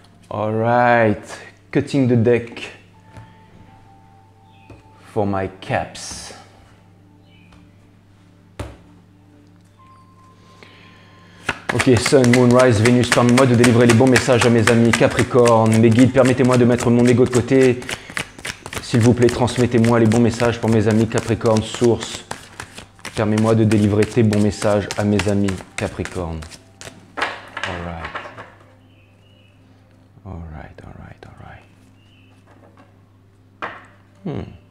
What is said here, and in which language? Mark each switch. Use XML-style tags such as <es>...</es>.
<en>All right, cutting the deck for my caps.</en> <fr>Ok, Sun, Moon, Rise, Vénus, permets-moi de délivrer les bons messages à mes amis Capricorne. Mes guides, permettez-moi de mettre mon ego de côté. S'il vous plaît, transmettez-moi les bons messages pour mes amis Capricorne. Source, permets-moi de délivrer tes bons messages à mes amis Capricorne.</fr> <en>All right. All right, all right, all right.</en>